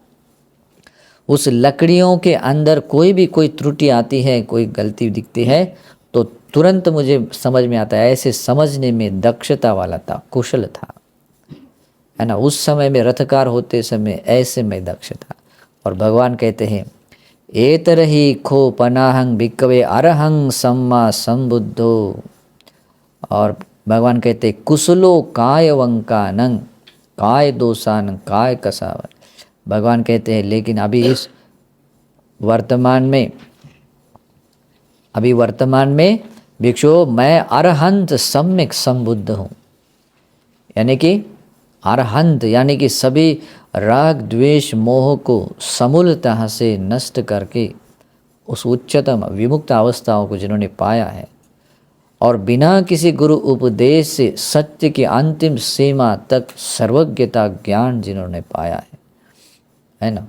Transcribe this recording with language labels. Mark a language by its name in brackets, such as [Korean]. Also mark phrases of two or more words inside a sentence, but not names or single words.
[Hindi] उस लकड़ियों के अंदर कोई त्रुटि आती है, कोई गलती दिखती है तो तुरंत मुझे समझ में आता है, ऐसे समझने में दक्षता वाला था, कुशल था, है ना। उस समय में रथकार होते समय ऐसे में दक्ष था। और भगवान कहते हैं, [Pali] एतरहि खो पनाहंग भिक्खवे अरहंग सम्मा संबुद्धो। [Hindi] और भगवान कहते [Pali] कुशलो काय वंकानंग काय दोषानंग काय कसावन। [Hindi] भगवान कहते हैं लेकिन अभी वर्तमान में भिक्षु, मैं अरहंत सम्यक संबुद्ध हूँ। यानी कि अरहंत यानी कि सभी राग द्वेष मोह को समूलतः से नष्ट करके उस उच्चतम विमुक्त अवस्थाओं को जिन्होंने पाया है, और बिना किसी गुरु उपदेश से सत्य की अंतिम सीमा तक सर्वज्ञता ज्ञान जिन्होंने पाया है ना।